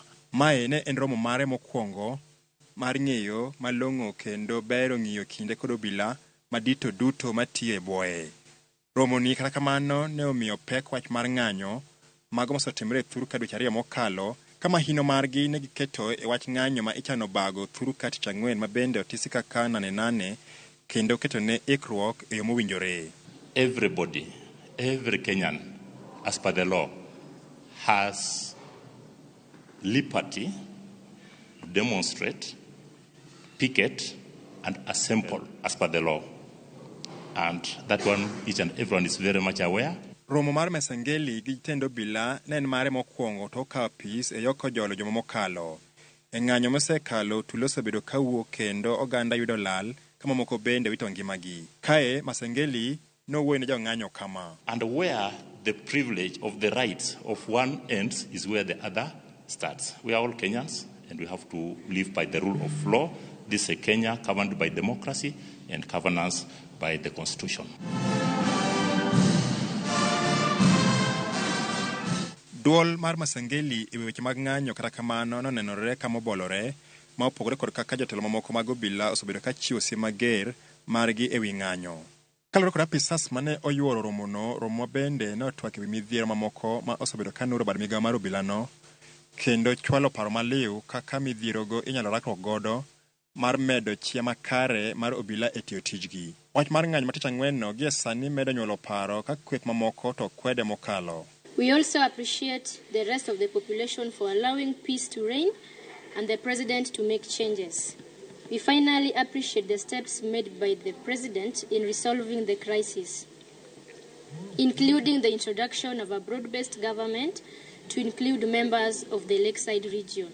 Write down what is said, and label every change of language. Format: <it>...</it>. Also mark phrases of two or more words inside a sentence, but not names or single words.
<luo>Mae ne en romo mare mokwongo mar ng'eyo malong'o kendo bero ng'iyo kinde kod obila madito duto matiyo e bwoye. Romo ni kata kamano ne omiyo pek wach mar ng'anyo mago mosetimore thuru ka dweche ariyo mokalo kama hino margi ne giketo e wach ng'anyo ma ichano bago thuru ka tich ang'wen mabende otisi kaka nane kendo keto ne ikruok e yo mowinjore.</luo> <en>Everybody, every Kenyan, as per the law, has liberty to demonstrate, picket, and assemble as per the law. And that one, each and everyone is very much aware.</en> <luo>Romo mar Masengeli gi jotend obila ne en mare mokwongo to okawo apis e yo Kojolo juma mokalo. E ng'anyo mosekalo tulo osebedo kawuok kendo oganda yudo lal kama moko bende wito ngimagi. Kae Masengeli nowuoyo ne jong'anyo kama.</luo> <en>And where the privilege of the rights of one ends is where the other starts. We are all Kenyans and we have to live by the rule of law. This is a Kenya governed by democracy and governance by the constitution.</en> <luo>Duol mar Masengeli e weche mag ng'anyo kata kamano nonenore kama obolore ma opogore kod kaka jotelo mamoko mag obila osebedo ka chiwo siem mager margi e wi ng'anyo. Kalore kod apisas mane oyuoro romono, romo bende ne otwak e wi midhiero mamoko ma osebedo ka nuro bad migao mar obila no kendo chwalo paro maliw kaka midhierogo inyalo rakruok godo mar medo chia makare mar obila e tiyo tijgi. Wach mar ng'anyo matich ang'wen no gie sani medo nyuolo paro ka kweth mamoko to kwede mokalo.</luo> <en>We also appreciate the rest of the population for allowing peace to reign and the president to make changes. We finally appreciate the steps made by the president in resolving the crisis, including the introduction of a broad-based government to include members of the Lakeside region.</en>